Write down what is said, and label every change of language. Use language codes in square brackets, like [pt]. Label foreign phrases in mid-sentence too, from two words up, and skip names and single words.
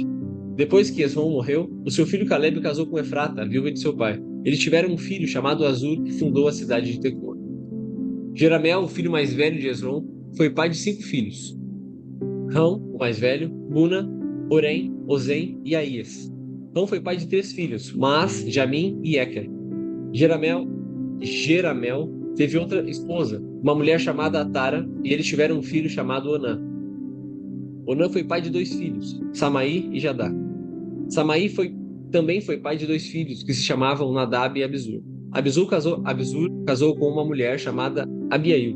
[pt] Depois que Esrom morreu, o seu filho Caleb casou com Efrata, a viúva de seu pai. Eles tiveram um filho chamado Azur, que fundou a cidade de Tecoa. Jeramel, o filho mais velho de Esrom, foi pai de 5 filhos: Rão, o mais velho, Buna, Orém, Ozem e Aías. Rão foi pai de 3 filhos: Maas, Jamim e Eker. Jeramel teve outra esposa, uma mulher chamada Atara, e eles tiveram um filho chamado Onã. Onã foi pai de 2 filhos, Samaí e Jadá. Samaí também foi pai de 2 filhos, que se chamavam Nadab e Abizur. Abizur casou com uma mulher chamada Abiail.